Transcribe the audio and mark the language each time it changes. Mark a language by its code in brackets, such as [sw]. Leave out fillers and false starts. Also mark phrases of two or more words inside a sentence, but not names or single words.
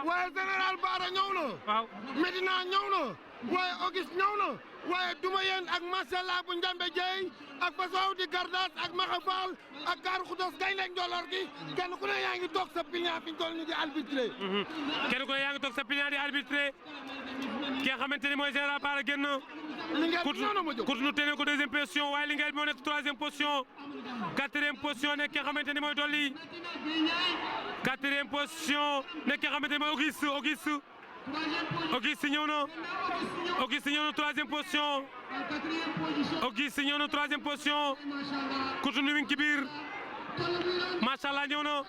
[wo] waaye Général Bara ñëw na waaw Medina ñëw na waaye Auguste ñëw na waaye duma yéen ak Masalla bu Njambe Jeey ak Fasaw di Gardas ak Maxafal ak Gaaru Xudos gaynde Njolor gi kenn ku ne yaa ngi toog sa pilier fi ñu toll ni di arbitré kenn ku ne yaa ngi toog sa pilier di arbitré ki nga xamante ni mooy Général Bara génn Cotonou tene ko 2e position waaye Linguère moo nekk 3e position 4e position nekk ki nga xamante ni mooy Dolly 4e position nekk ki nga xamante ni mooy Auguste ñëw na 3e position Auguste ñëw na 3e position Cotonou mi ngi ci biir [ar] ما شاء الله [wo] ñëw na